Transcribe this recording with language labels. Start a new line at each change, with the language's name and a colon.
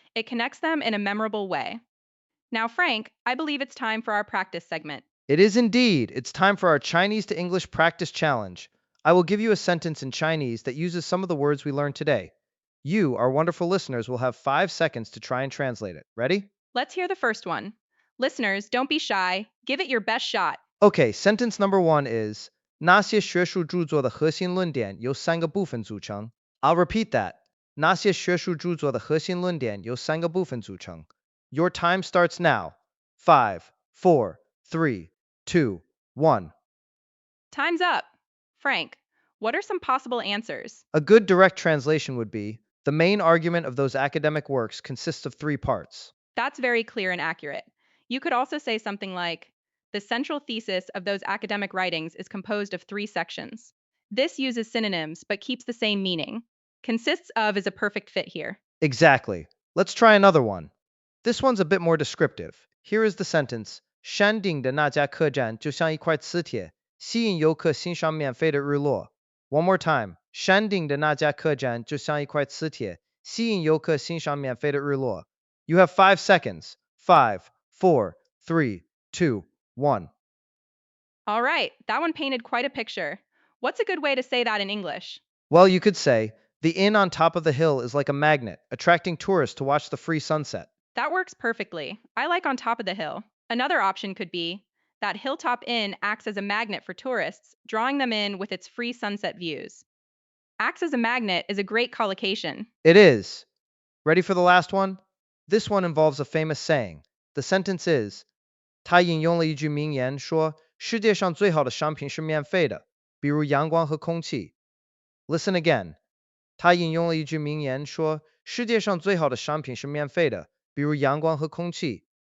English: It connects them in a memorable way. Now, Frank, I believe it's time for our practice segment. It is indeed. It's time for our Chinese to English practice challenge. I will give you a sentence in Chinese that uses some of the words we learned today. You, our wonderful listeners, will have 5 seconds to try and translate it. Ready? Let's hear the first one. Listeners, don't be shy. Give it your best shot. Okay, sentence number 1 is
Chinese: 那些学术著作的核心论点由3个部分组成.
English: I'll repeat that.
Chinese: 那些学术著作的核心论点由3个部分组成.
English: Your time starts now. 5, 4, 3, 2, 1. Time's up. Frank, what are some possible answers? A good direct translation would be the main argument of those academic works consists of 3 parts. That's very clear and accurate. You could also say something like, the central thesis of those academic writings is composed of 3 sections. This uses synonyms but keeps the same meaning. Consists of is a perfect fit here. Exactly. Let's try another one. This one's a bit more descriptive. Here is the sentence:
Chinese: 山顶的那家客栈就像一块磁铁，吸引游客欣赏免费的日落.
English: One more time.
Chinese: 山顶的那家客栈就像一块磁铁，吸引游客欣赏免费的日落.
English: You have 5 seconds. 5, 4, 3, 2, 1. All right, that one painted quite a picture. What's a good way to say that in English? Well, you could say, the inn on top of the hill is like a magnet, attracting tourists to watch the free sunset. That works perfectly. I like on top of the hill. Another option could be that Hilltop Inn acts as a magnet for tourists, drawing them in with its free sunset views. Acts as a magnet is a great collocation. It is. Ready for the last one? This one involves a famous saying. The sentence is,
Chinese: 他引用了一句名言说，世界上最好的商品是免费的，比如阳光和空气.
English: Listen again.
Chinese: 他引用了一句名言说，世界上最好的商品是免费的，比如阳光和空气.